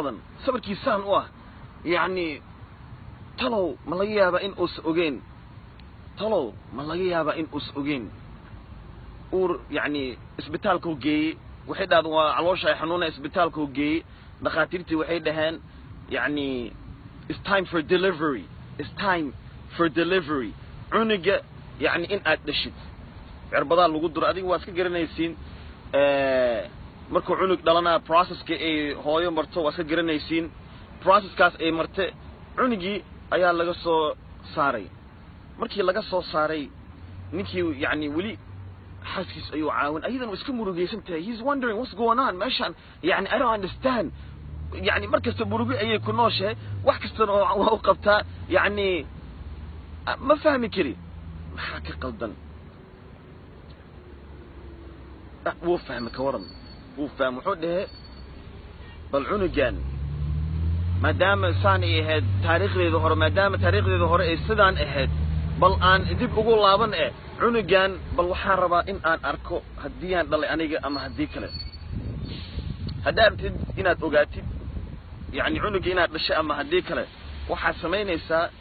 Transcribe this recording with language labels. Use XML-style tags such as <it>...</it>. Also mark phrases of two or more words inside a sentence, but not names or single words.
<so>badan sabarkii saan u ah yani talow ma laga yaabaa in uus ogeyn talow ma laga yaabaa in uus ogeyn uur yani isbitaalku geeyey waxay dhaadeen waa caloosha xanuuna isbitaalku geeyey dhakhaatiirtii waxay dhaheen yani</so> <en>it's time for delivery it's time for delivery</en> <so>cunuga yani in aad dhashid cirbadaa lagu duro adiga waa iska garanaysiin markuu cunug dhalana processka ay hooyo marto waa iska garanaysiin processkaas ay marte cunugii ayaa laga soo saaray markii laga soo saaray ninkii yani wali xaaskiis ayuu caawin ayadan iska murugaysan tahay</so> <en>he's wondering what's going on</en> <so>meeshan yani</so> <en>I don't understand</en> <so>yani markasta murugo ayay ku nooshahay wax kastana waa u qabtaa yani ma fahmi kari maxaa ka qaldan wuu fahmi ka waran wuu fahmi wuxuu dhahay bal cunugan maadaama saan ay ahayd taariikhdeeda hore maadaama taariikhdeeda hore ay sidaan ahayd bal aan dib ugu laaban cunugan bal waxaan rabaa in aan arko haddii aan dhalay aniga ama haddii kale haddaad rabtid inaad ogaatid yani cunuga inaad dhashay ama haddii kale waxaad samaynaysaa</so>